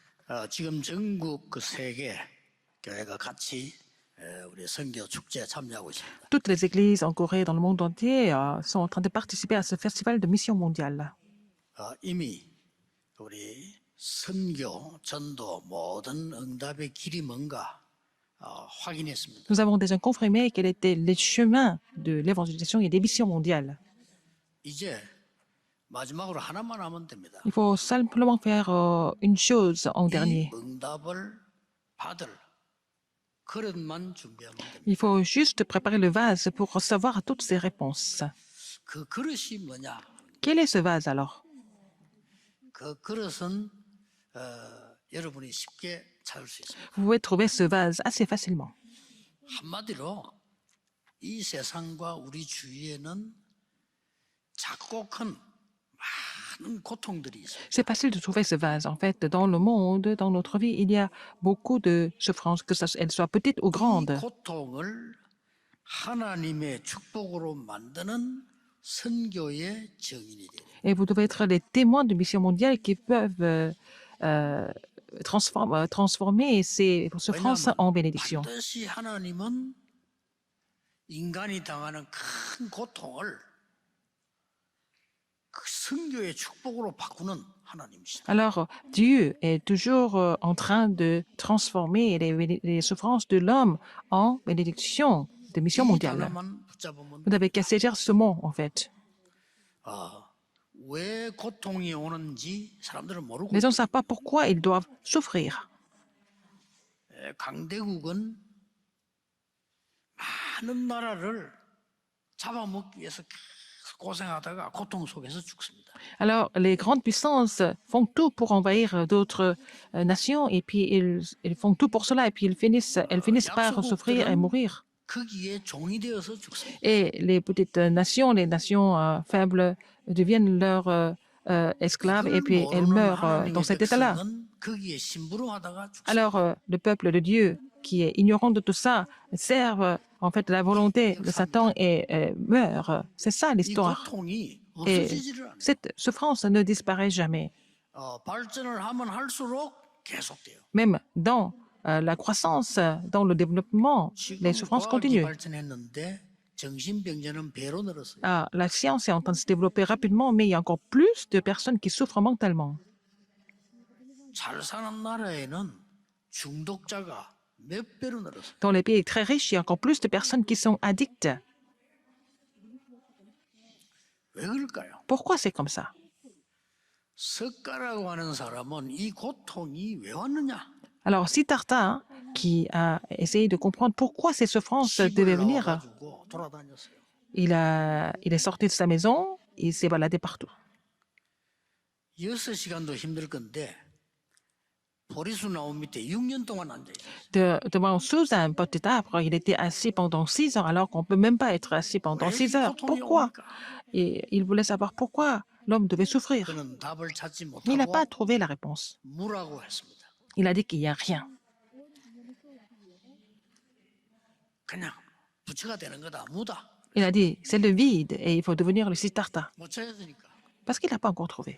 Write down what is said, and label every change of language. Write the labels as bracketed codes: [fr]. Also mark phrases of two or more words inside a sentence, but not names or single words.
[ko] 지금 전국 그 세계 교회가 같이 우리 선교 축제에 참여하고 있습니다. [fr] Toutes les églises en Corée et dans le monde entier sont en train de participer à ce festival de mission mondiale. [ko] 이미 우리 선교, 전도 모든 응답의 길이 뭔가 확인했습니다. [fr] Nous avons déjà confirmé quels étaient les chemins de l'évangélisation et des missions mondiales. [ko] 이제 마지막으로 하나만 하면 됩니다. [fr] Il faut simplement faire une chose en 이 dernier. [ko] 응답을 받을 그릇만 준비하면 됩니다. [fr] Il faut juste préparer le vase pour recevoir toutes ces réponses. [ko] 그 그릇이 뭐냐? [fr] Quel est ce vase alors? [ko] 그 그릇은 여러분이 쉽게 찾을 수 있습니다. [fr] Vous pouvez trouver ce vase assez facilement. [ko] 한마디로 이 세상과 우리 주위에는 작고 큰 많은 고통들이 있어요. [fr] C'est facile de trouver ce vase. En fait, dans le monde, dans notre vie, il y a beaucoup de souffrances, qu'elles soient petites ou 이 grandes. [ko] 고통을 하나님의 축복으로 만드는 선교의 증인이 돼요. [fr] Et vous devez être les témoins de mission mondiale qui peuvent transformer ces souffrances en bénédiction. [ko] 반드시 하나님은 인간이 당하는 큰 고통을 그 선교의 축복으로 바꾸는 하나님이시다. [fr] Alors, Dieu est toujours en train de transformer les souffrances de l'homme en bénédiction de mission 이 mondiale. [ko] 단어만 붙잡으면 [fr] Vous n'avez qu'à saisir ce mot, en fait. [ko] 왜 고통이 오는지 사람들은 모르고 [fr] Les gens ne savent pas pourquoi ils doivent souffrir. [ko] 강대국은 많은 나라를 잡아먹기 위해서 계속 고생하다가 고통 속에서 죽습니다. [fr] Alors, les grandes puissances font tout pour envahir d'autres nations et puis ils font tout pour cela et puis elles finissent par souffrir et mourir. [ko] 거기에 종이 되어서 죽습니다. [fr] Et les petites nations, les nations faibles deviennent leurs esclaves et puis elles meurent dans cet état-là. [ko] 거기에 심부름하다가 죽습니다. [fr] Alors, le peuple de Dieu, qui est ignorant de tout ça, serve en fait la volonté de Satan et meurt. C'est ça 이 l'histoire. [ko] 고통이 [fr] Et [ko] 없어지지를 않아요. [fr] cette souffrance ne disparaît jamais. [ko] 발전을 하면 할수록 계속돼요. [fr] Même dans la croissance, dans le développement, les [ko] 지금 [fr] souffrances [ko] 과학이 [fr] continuent. [ko] 발전했는데 정신병자는 배로 늘었어요. [fr] La science est en train de se développer rapidement, mais il y a encore plus de personnes qui souffrent mentalement. [ko] 잘 사는 나라에는 중독자가 몇 배로 늘었어요. [fr] Dans les pays très riches, il y a encore plus de personnes qui sont addictes. [ko] 왜 그럴까요? [fr] Pourquoi c'est comme ça? [ko] 석가라고 하는 사람은 이 고통이 왜 왔느냐? [fr] Alors, Siddhartha, qui a essayé de comprendre pourquoi ces souffrances devaient [ko] 집을 [fr] venir, [ko] 나와가지고 돌아다녔어요. [fr] il est sorti de sa maison, il s'est baladé partout. [ko] 6시간도 힘들 건데 보리수 나무 밑에 6년 동안 앉아있어요. [fr] Devant sous un petit arbre, il était assis pendant 6 ans, alors qu'on ne peut même pas être assis pendant 6 heures. Pourquoi? Et il voulait savoir pourquoi l'homme devait souffrir. [ko] 그는 답을 찾지 [fr] Mais il n'a [ko] 못하고 [fr] pas trouvé la réponse. [ko] 무라고 했습니다. [fr] Il a dit qu'il n'y a rien. [ko] 그냥 부처가 되는 거다. 무다. [fr] Il a dit, c'est le vide et il faut devenir le Siddhartha. [ko] 못 찾았으니까. [fr] Parce qu'il n'a pas encore trouvé.